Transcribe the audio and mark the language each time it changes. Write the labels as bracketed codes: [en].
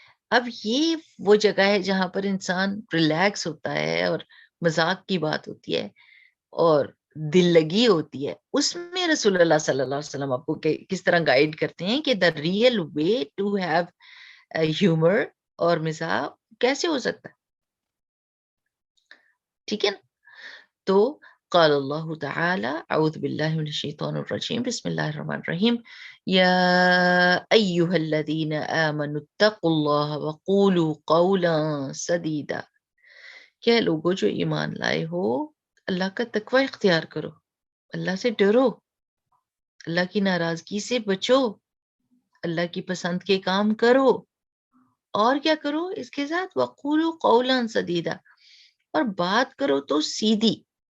[hi] अब ये वो जगह है जहां पर इंसान रिलैक्स होता है और मजाक की बात होती है और दिल लगी होती है, उसमें रसूलुल्लाह सल्लल्लाहु अलैहि वसल्लम आपको किस तरह गाइड करते हैं कि [en] the real way to have humour [hi] और मिजाह कैसे हो सकता है। ठीक है ना? [ar] तो قال الله تعالى أعوذ بالله من الشيطان الرجيم بسم الله الرحمن الرحيم يا أيها الذين آمنوا اتقوا الله وقولوا قولا سديدا। [hi] क्या लोगों जो ईमान लाए हो, अल्लाह का तकवा इख्तियार करो, अल्लाह से डरो, अल्लाह की नाराजगी से बचो, अल्लाह की पसंद के काम करो। और क्या करो इसके साथ, [ar] वक़ूलू क़ौलन सदीदा, [hi] और बात करो तो सीधी।